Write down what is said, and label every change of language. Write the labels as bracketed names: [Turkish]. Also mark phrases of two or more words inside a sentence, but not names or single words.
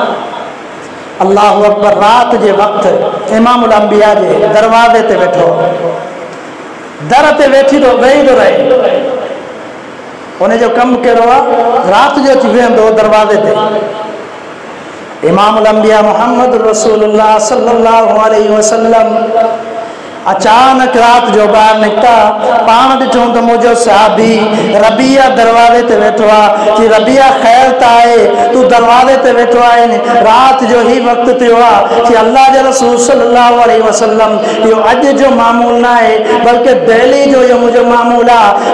[Arabic] الله أكبر. [Sindhi] रात जे वक़्तु इमामुल अंबिया जे दरवाज़े ते वेठो, दर ते वेही थो रहे। उनजो कमु कहिड़ो आहे, राति जो अची वेहंदो दरवाज़े ते। इमामुल अंबिया मुहम्मद रसूलुल्लाह [Arabic] صلى الله عليه وسلم [Sindhi] अचानक रात जो ॿाहिरि निकिता। पाण ॾिठो त मुंहिंजो सहाबी रबिया दरवाज़े ते वेठो आहे। कि रबिया ख़ैर त आहे, तूं दरवाज़े ते वेठो आहे। रात जो ई वक़्तु थियो आहे कि अल्लाह जे रसूल [Arabic] صلى الله عليه وسلم [Sindhi] इहो अॼु जो मामूल न आहे, बल्कि डेली जो इहो मुंहिंजो मामूल आहे।